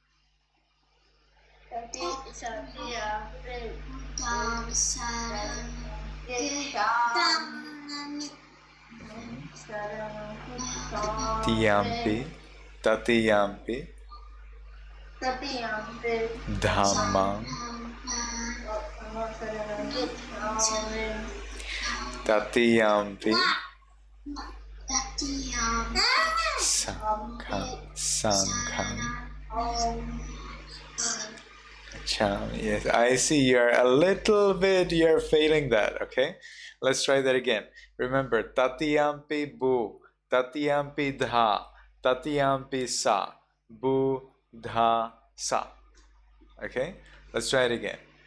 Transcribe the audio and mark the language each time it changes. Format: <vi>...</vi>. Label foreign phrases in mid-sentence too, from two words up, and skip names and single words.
<pi>Tatiyampi dhammang tatiyampi Sanghang. Om.</pi> <en>Yes, I see you're failing that, okay? Let's try that again. Remember,</en> <pi>tatiyampi bu, tatiyampi dha, tatiyampi sa, bu, dha, sa.</pi> <en>Okay? Let's try it again.</en>